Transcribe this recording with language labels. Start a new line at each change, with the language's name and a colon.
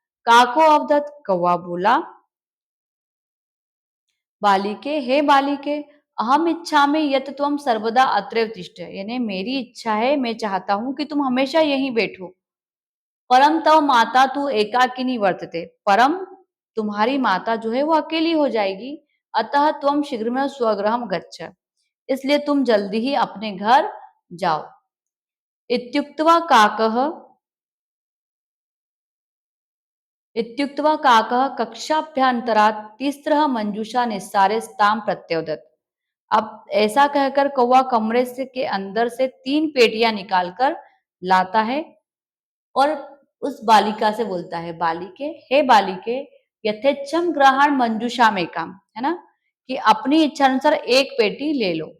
Sanskrit: काको अवदत,
Hindi: कौवा बोला,
Sanskrit: बालिके, हे बालिके, अहम इच्छा में यत त्वम सर्वदा अत्रैव तिष्ठ,
Hindi: यानी मेरी इच्छा है, मैं चाहता हूं कि तुम हमेशा यहीं बैठो।
Sanskrit: परम तव माता तू एकाकिनी वर्तते,
Hindi: परम तुम्हारी माता जो है वो अकेली हो जाएगी।
Sanskrit: अतः त्वम शीघ्र में स्वगृहम गच्छ,
Hindi: इसलिए तुम जल्दी ही अपने घर जाओ।
Sanskrit: इत्युक्त्वा काकः इत्युक्त्वा काकः कक्षाभ्यन्तरात् तिस्रः मंजूषा निस्सारे तां प्रत्योदत्।
Hindi: अब ऐसा कहकर कौवा कमरे से के अंदर से 3 पेटियां निकालकर लाता है और उस बालिका से बोलता है,
Sanskrit: बालिके, हे बालिके, यथेच्छम ग्रहण मंजूषा में काम,
Hindi: है ना, कि अपनी इच्छा अनुसार एक पेटी ले लो।